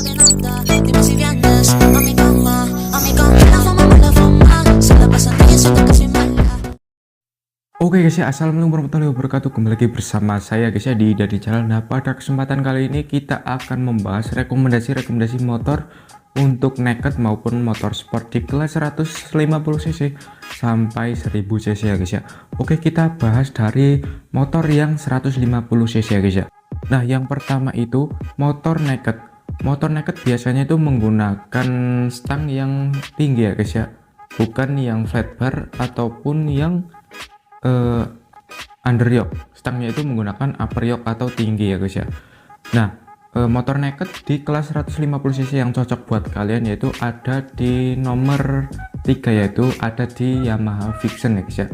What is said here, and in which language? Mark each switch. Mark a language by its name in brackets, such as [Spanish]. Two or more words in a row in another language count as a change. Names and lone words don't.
[Indonesian] mata. [Spanish] Dime si vienes a mi cama, la fama, se la pasan bien, siento que soy mala. [Indonesian] Oke guys ya, [Arabic] السلام عليكم ورحمة الله وبركاته. [Indonesian] Kembali lagi bersama saya guys ya di Dari Channel. Nah, pada kesempatan kali ini kita akan membahas rekomendasi motor untuk naked maupun motor sport di kelas 150cc sampai 1000cc ya guys ya. Oke, kita bahas dari motor yang 150cc ya guys ya. Nah, yang pertama itu motor naked. Motor naked biasanya itu menggunakan stang yang tinggi ya guys ya, bukan yang [English] flat bar [Indonesian] ataupun yang [English] under yoke. [Indonesian] Stangnya itu menggunakan [English] upper yoke [Indonesian] atau tinggi ya guys ya. Nah, motor naked di kelas 150cc yang cocok buat kalian yaitu ada di nomor 3, yaitu ada di Yamaha Vixion ya guys ya.